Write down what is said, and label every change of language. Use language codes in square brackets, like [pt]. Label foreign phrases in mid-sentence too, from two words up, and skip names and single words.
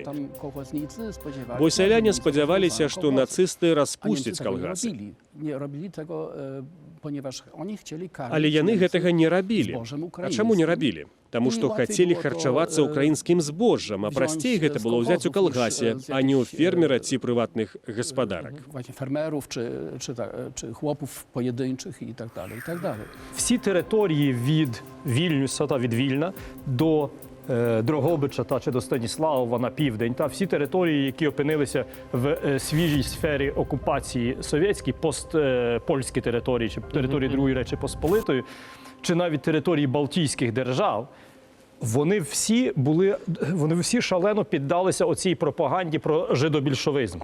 [be] Бо сяляне спадзяваліся, што нацысты распусцяць калгасы. Але яны гэтага не рабілі. А чаму не рабілі? Таму што хацелі харчавацца ўкраінскім збожжам, а прасцей гэта было ўзяць у калгасе, а не ў фермера ці прыватных гаспадарак. [pl] Фермерów czy chłopów pojedynczych i tak dalej, i tak dalej. [uk] Всі території від Вільнюса та від Вільна до Дрогобича та чи до Станіславова на південь, та всі території, які опинилися в свіжій сфері окупації совєтській, постпольські території, чи території Другої Речі Посполитої, чи навіть території Балтійських держав, вони всі шалено піддалися оцій пропаганді про жидобільшовизм.